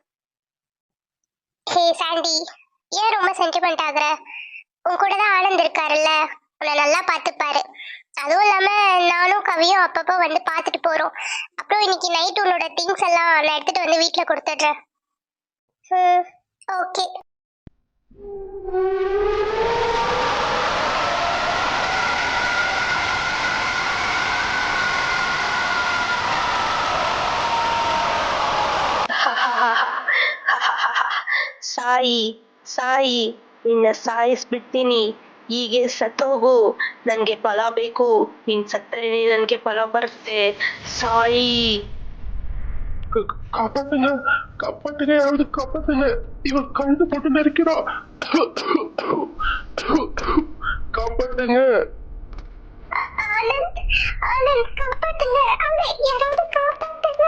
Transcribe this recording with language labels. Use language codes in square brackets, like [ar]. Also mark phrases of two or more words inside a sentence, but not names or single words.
[ta] ஹே சாண்டி, ஏன் ரொம்ப சென்டிமெண்ட் ஆகுற? உன் கூட தான் ஆனந்த் இருக்காருல்ல, உன்னை நல்லா பார்த்துப்பாரு. அதுவும் இல்லாம நானும் கவியும் அப்பப்போ வந்து பார்த்துட்டு போறோம். அப்புறம் இன்னைக்கு நைட் உன்னோட திங்ஸ் எல்லாம் நான் எடுத்துட்டு வந்து வீட்டில் கொடுத்துட்றேன். ஓகே. [kn] ಸಾಯಿ ಸಾಯಿ ನಿನ್ನ ಸಾಯಿಸ್ಬಿಡ್ತೀನಿ. ಹೀಗೆ ಸತ್ತೋಗು, ನನಗೆ ಫಲ ಬೇಕು. ನೀನ್ ಸತ್ತರೇನೆ ನನಗೆ ಫಲ ಬರುತ್ತೆ. ಸಾಯಿ. [ta] காப்பாத்துங்க, காப்பாத்துங்க, யாராவது காப்பாத்துங்க. இவன் கழுத்து போட்டு நெருக்கிறான். காப்பாத்துங்க. ஆனந்த், ஆனந்த் காப்பாத்துங்க. அவனை யாராவது காப்பாத்துங்க.